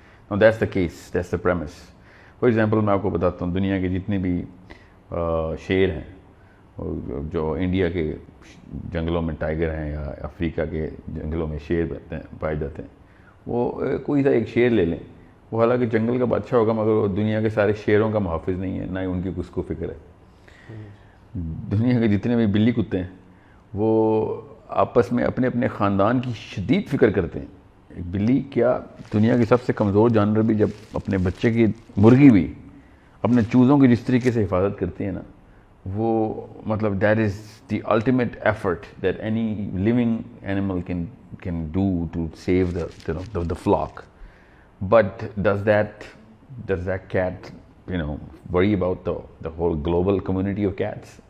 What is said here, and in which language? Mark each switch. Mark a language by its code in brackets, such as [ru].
[en] Now that's the case, that's the premise. For example, [ur] میں آپ کو بتاتا ہوں، دنیا کے جتنے بھی شیر ہیں، جو انڈیا کے جنگلوں میں ٹائیگر ہیں یا افریقہ کے جنگلوں میں شیر پائے جاتے ہیں، وہ کوئی سا ایک شیر لے لیں، وہ حالانکہ جنگل کا بادشاہ ہوگا، مگر وہ دنیا کے سارے شیروں کا محافظ نہیں ہے، نہ ہی ان کی کس کو فکر ہے۔ دنیا کے جتنے بھی بلی کتے ہیں وہ آپس میں اپنے اپنے خاندان کی شدید فکر کرتے ہیں۔ ایک بلی کیا، دنیا کی سب سے کمزور جانور بھی جب اپنے بچے کی، مرغی بھی اپنے چوزوں کی جس طریقے سے حفاظت کرتی ہے نا، وہ مطلب [en] That is the ultimate effort that any living animal can do to save the flock. But does that cat worry about the whole global community of cats?